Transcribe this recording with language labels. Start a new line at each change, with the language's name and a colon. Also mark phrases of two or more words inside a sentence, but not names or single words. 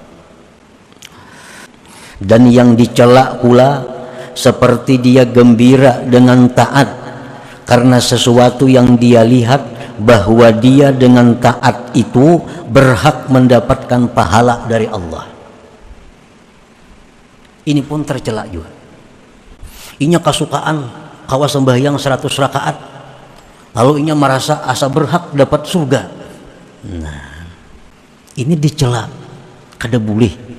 Indonesian: Dan yang dicela pula seperti dia gembira dengan taat karena sesuatu yang dia lihat bahwa dia dengan taat itu berhak mendapatkan pahala dari Allah. Ini pun tercela juga.
Banjar: Inya kasukaan kawa sembahyang 100 rakaat, lalu inya merasa asa berhak dapat surga.
Indonesian: Nah, ini dicela, kada boleh.